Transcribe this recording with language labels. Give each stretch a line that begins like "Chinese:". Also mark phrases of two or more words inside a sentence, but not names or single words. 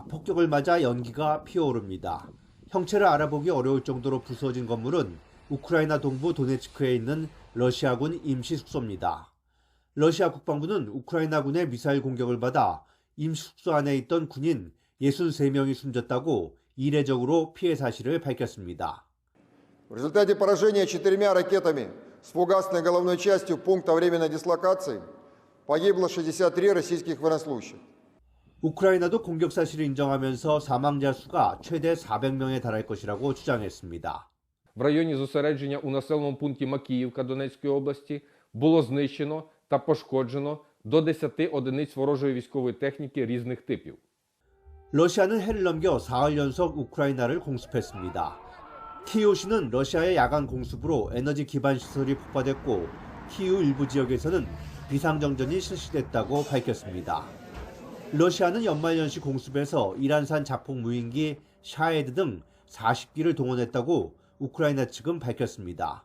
Korean: 폭격을 맞아 연기가 피어오릅니다. 형체를 알아보기 어려울 정도로 부서진 건물은 우크라이나 동부 도네츠크에 있는 러시아군 임시 숙소입니다. 러시아 국방부는 우크라이나군의 미사일 공격을 받아 임시 숙소 안에 있던 군인 63명이 숨졌다고 이례적으로 피해 사실을 밝혔습니다.
Russian: В результате поражения 4 ракетами с фугасной головной частью пункта временной дислокации погибло 63 российских военнослужащих.
Korean: 우크라이나도 공격 사실을 인정하면서 사망자 수가 최대 400명에 달할 것이라고 주장했습니다.
Ukrainian: В районі зосередження у населеному пункті Макіївка Донецької області було знищено та пошкоджено до 10 одиниць ворожої військової техніки різних типів.
Korean: 러시아는 해를 넘겨 4월 연속 우크라이나를 공습했습니다. 키이우시는 러시아의 야간 공습으로 에너지 기반 시설이 폭파됐고 키이우 일부 지역에서는 비상정전이 실시됐다고 밝혔습니다. 러시아는 연말연시 공습에서 이란산 자폭 무인기 샤헤드 등 40기를 동원했다고 우크라이나 측은 밝혔습니다.